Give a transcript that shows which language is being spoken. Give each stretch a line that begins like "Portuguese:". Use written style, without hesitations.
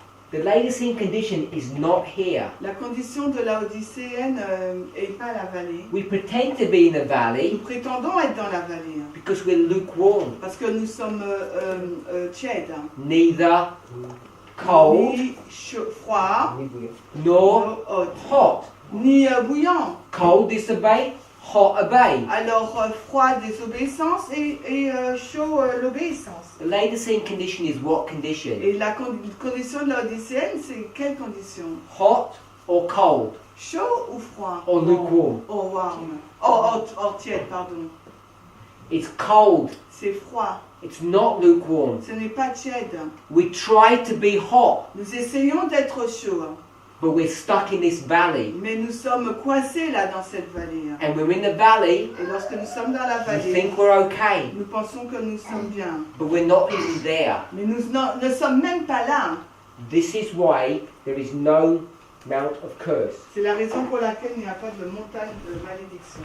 English: The Laodicean condition is not here.
French: La condition de Laodicéenne n'est pas la vallée.
English: We pretend to be in the
French: Nous
English: valley
French: prétendons être dans la vallée.
English: because we're lukewarm,
French: Parce que nous sommes tièdes.
English: neither cold
French: Ni froid,
English: nor hot. hot.
French: Ni bouillant.
English: Cold disobey, hot obey.
French: Alors froid désobéissance et chaud l'obéissance.
English: The Laodicean condition is what condition?
French: Et la condition de Laodicéenne, c'est quelle condition?
English: Hot or cold
French: Chaud ou froid?
English: or lukewarm? Oh, warm.
French: Oh, tiède, pardon.
English: It's cold.
French: C'est froid.
English: It's not lukewarm.
French: Ce n'est pas tiède.
English: We try to be hot,
French: Nous essayons d'être chauds,
English: but we're stuck in this valley.
French: mais nous sommes coincés là dans cette vallée.
English: And we're in the valley,
French: Et lorsque nous sommes dans la
English: we
French: vallée,
English: think we're okay,
French: nous pensons que nous sommes bien.
English: but we're not even there.
French: Mais nous ne sommes même pas là.
English: This is why there is no mount of curse.
French: C'est la raison pour laquelle il n'y a pas de montagne de malédiction.